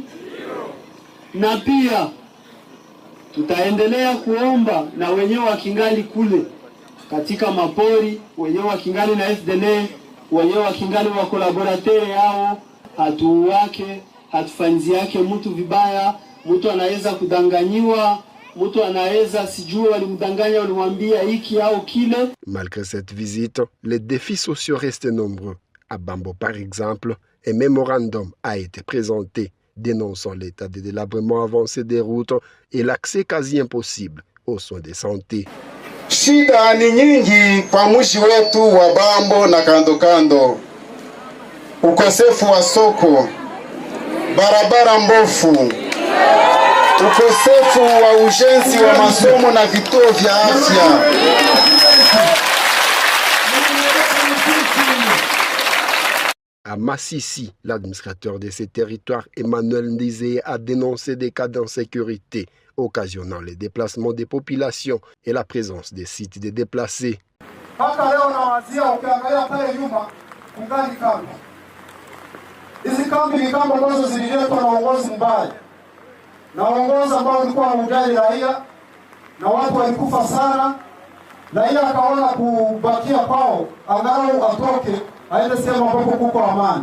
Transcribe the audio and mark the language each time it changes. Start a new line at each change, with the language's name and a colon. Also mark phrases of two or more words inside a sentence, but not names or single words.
Swahili: Na pia tutaendelea kuomba na wenyewe wakingali kule katika mapori, wenyewe wakingali na FDN, wenyewe wakingali wa collaborateur yao, hatuwake, hatufanzi yake mtu vibaya, mtu anaweza kudanganyiwa.
French: Malgré cette visite, les défis sociaux restent nombreux. À Bambo, par exemple, un mémorandum a été présenté dénonçant l'état de délabrement avancé des routes et l'accès quasi impossible aux soins de santé.
Swahili: Shida ni nyingi kwa mji wetu wa Bambo na kando kando. Ukosefu wa soko, barabara mbovu, ukosefu wa ujenzi wa masomo na vituo vya afya.
French: À Massissi, l'administrateur de ces territoires, Emmanuel Ndizé, a dénoncé des cas d'insécurité occasionnant les déplacements des populations et la présence des sites de déplacés.
Swahili: Hizi kambi ni kambi ambazo zililetwa na uongozi mbaya, na uongozi ambao ulikuwa haujali raia, na watu walikufa sana. Raia akaona kubakia kwao, angalau atoke aende sehemu ambapo kuko amani.